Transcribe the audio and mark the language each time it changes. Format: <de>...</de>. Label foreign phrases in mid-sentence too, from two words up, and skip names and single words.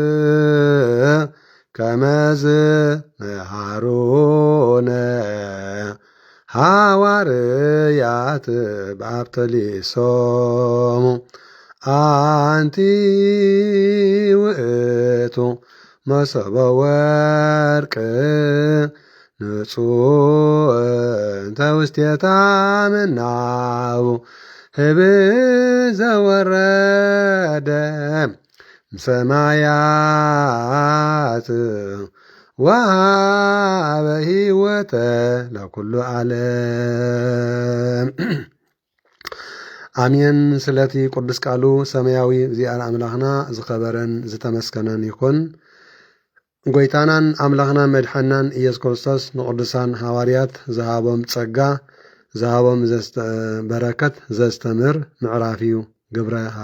<gez>ከመዝ መሃሮነ ሐዋርያት ባብተሊሶሙ አንቲ ውእቱ መሶበ ወርቅ ንጹሕ እንተ ውስቴታ ምናው ህብእ ዘወረደ ሰማያት ወሃበ ሕይወተ ለኩሉ ዓለም አሜን።</gez> <ti>ስለቲ ቅዱስ ቃሉ ሰማያዊ እግዚአብሔር አምላኽና ዝኸበረን ዝተመስገነን ይኹን። ጎይታናን አምላኽናን መድሓናን ኢየሱስ ክርስቶስ ንቅዱሳን ሐዋርያት ዝሃቦም ጸጋ ዝሃቦም በረከት ዘስተምር ምዕራፍ እዩ። ግብረ</ti>